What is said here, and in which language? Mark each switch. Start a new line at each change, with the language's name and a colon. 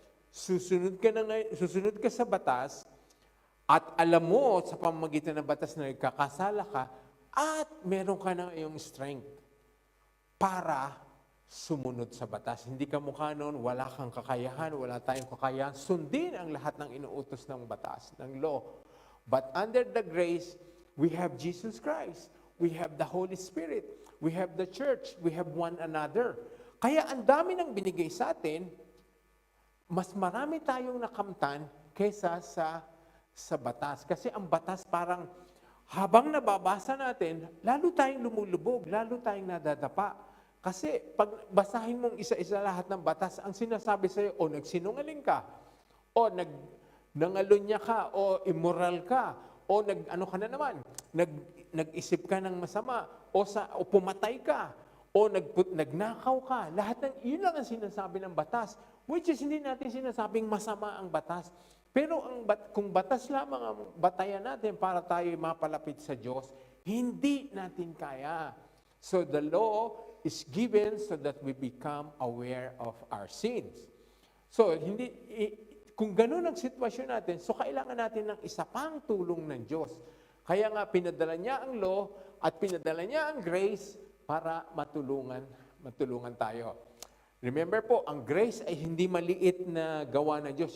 Filipino: Susunod ka sa batas at alam mo sa pamamagitan ng batas na nagkakasala ka at meron ka ng iyong strength para sumunod sa batas. Hindi ka mukha noon, wala kang kakayahan, wala tayong kakayahan. Sundin ang lahat ng inuutos ng batas, ng law.
English: But under the grace, we have Jesus Christ. We have the Holy Spirit. We have the church. We have one another.
Filipino: Kaya ang dami ng binigay sa atin, mas marami tayong nakamtan kaysa sa batas. Kasi ang batas parang habang nababasa natin, lalo tayong lumulubog, lalo tayong nadadapa. Kasi pag basahin mong isa-isa lahat ng batas, ang sinasabi sa'yo, o nagsinungaling ka, o nangalunya ka, o immoral ka, o ano ka na naman, nag-isip ka ng masama, o pumatay ka, o nagnakaw ka. Lahat yun lang ang sinasabi ng batas. Which is hindi natin sinasabing masama ang batas. Pero kung batas lamang ang batayan natin para tayo mapalapit sa Diyos, hindi natin kaya.
English: So the law is given so that we become aware of our sins.
Filipino: So kung ganun ang sitwasyon natin, so kailangan natin ng isa pang tulong ng Diyos. Kaya nga pinadala niya ang law at pinadala niya ang grace para matulungan tayo. Remember po, ang grace ay hindi maliit na gawa ng Diyos.